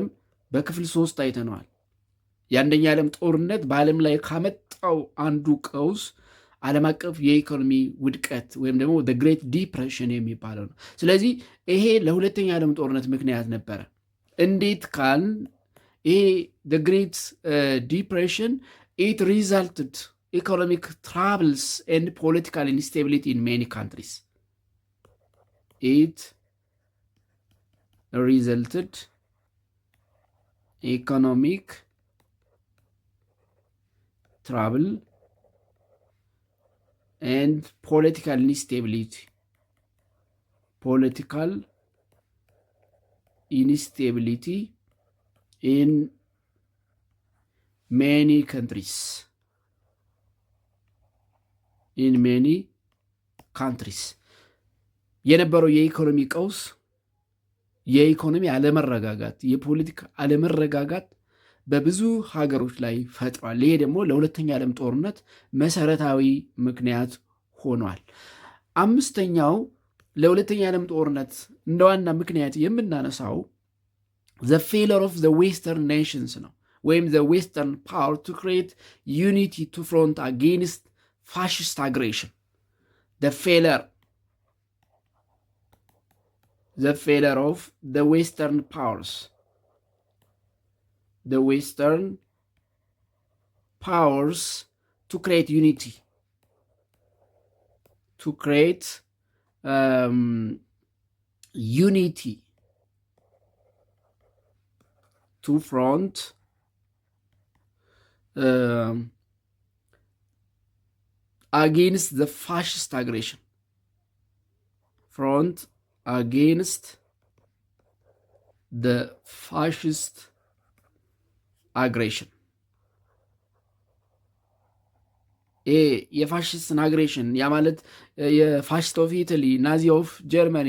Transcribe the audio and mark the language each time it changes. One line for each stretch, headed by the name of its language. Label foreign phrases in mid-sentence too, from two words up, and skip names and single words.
Amharic: በክፍል 3 አይተነዋል። የአንደኛ ዓለም ጦርነት በዓለም ላይ ካመጣው አንዱ ቀውስ ዓለም አቀፍ የኢኮኖሚ ውድቀት ወይም ደግሞ
English: the great depression
Amharic: የሚባለው ነው። ስለዚህ ይሄ ለሁለተኛ ዓለም ጦርነት ምክንያት ነበረ። እንዴት ካል ይሄ
English: the great depression it resulted economic troubles and political instability in many countries. It resulted economic trouble and political instability in many countries
Amharic: የነበረው የኢኮኖሚ ቀውስ፣ የኢኮኖሚ አለመረጋጋት፣ የፖለቲካ አለመረጋጋት በብዙ ሀገሮች ላይ ፈጥሯል። ይሄ ደግሞ ለሁለተኛ ዓለም ጦርነት መሰረታዊ ምክንያት ሆኗል። አምስተኛው ለሁለተኛ ዓለም ጦርነት እንደ ዋና ምክንያት የምናነሳው
English: the failure of the western nations
Amharic: ነው፣ ወይም
English: the western power to create unity to front against fascist aggression. the failure of the western powers to create unity, unity to front against the fascist aggression.
Amharic: የፋሽስትን አግሬሽን ያ ማለት የፋሽስት
English: of Italy, Nazi of Germany